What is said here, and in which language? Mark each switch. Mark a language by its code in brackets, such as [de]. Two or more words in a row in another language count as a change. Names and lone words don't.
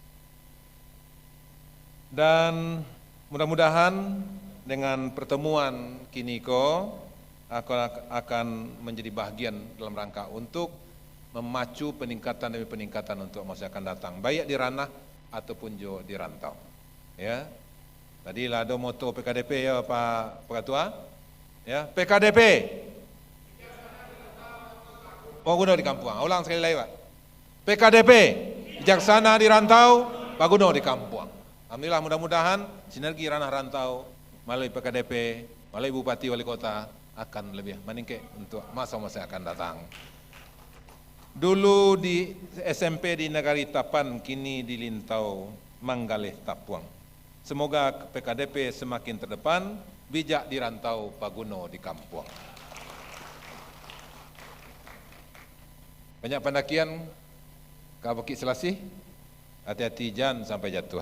[id] Dan mudah-mudahan dengan pertemuan kiniko akan menjadi bagian dalam rangka untuk memacu peningkatan demi peningkatan untuk masa akan datang, baik di ranah ataupun jo di rantau. Ya, tadi lah ada moto PKDP ya Pak Ketua. Ya, PKDP. [min] Paguno di kampung. [id] Ulang sekali lagi Pak. PKDP, bijaksana di rantau, [min] paguno di kampung. [id] Alhamdulillah, mudah-mudahan sinergi ranah rantau melalui PKDP, melalui Bupati Wali Kota akan lebih meningkat untuk masa-masa akan datang. [min] Dulu di SMP di Negari Tapan, kini di Lintau Manggaleh Tapuang. [id] Semoga PKDP semakin terdepan, bijak di rantau, [min] paguno di kampung. [id] Banyak pendakian, Kak Bukit Selasih, hati-hati jangan sampai jatuh.